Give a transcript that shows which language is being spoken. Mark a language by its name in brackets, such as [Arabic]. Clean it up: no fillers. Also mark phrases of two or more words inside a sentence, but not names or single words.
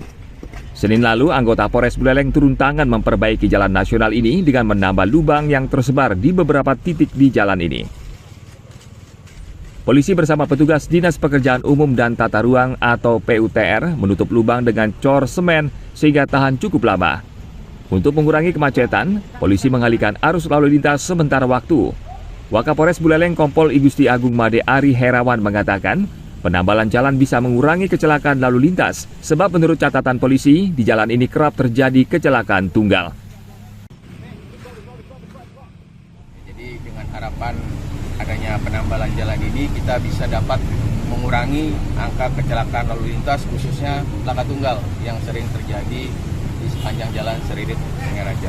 [Indonesian] Senin lalu, anggota Polres Buleleng turun tangan memperbaiki jalan nasional ini dengan menambah lubang yang tersebar di beberapa titik di jalan ini. Polisi bersama petugas Dinas Pekerjaan Umum dan Tata Ruang atau PUTR menutup lubang dengan cor semen sehingga tahan cukup lama. Untuk mengurangi kemacetan, polisi mengalihkan arus lalu lintas sementara waktu. Wakapolres Buleleng Kompol I Gusti Agung Made Ari Herawan mengatakan, Penambalan jalan bisa mengurangi kecelakaan lalu lintas, sebab menurut catatan polisi, di jalan ini kerap terjadi kecelakaan tunggal. Jadi dengan harapan adanya penambalan jalan ini, kita bisa dapat mengurangi angka kecelakaan lalu lintas, khususnya laka tunggal yang sering terjadi di sepanjang jalan Seririt Singaraja.